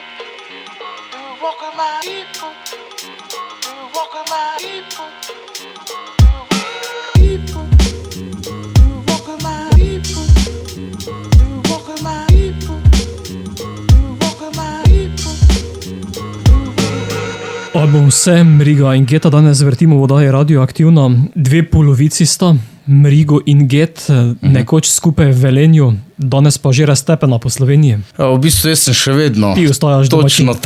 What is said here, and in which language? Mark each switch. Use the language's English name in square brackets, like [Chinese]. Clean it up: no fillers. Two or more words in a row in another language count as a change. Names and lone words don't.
[English] Walk with my people. Walk with my people. Walk with my people. Walk with my people. Walk with my people. [Slovenian] Album Vse, Mriga in Geta danes vrtimo v oddaji Radioaktivna. Dve polovici sta, Mrigo in Get, nekoč skupaj v Velenju, danes pa že raztepena po Sloveniji. V bistvu jaz sem še vedno Ti ostajaš točno domačin.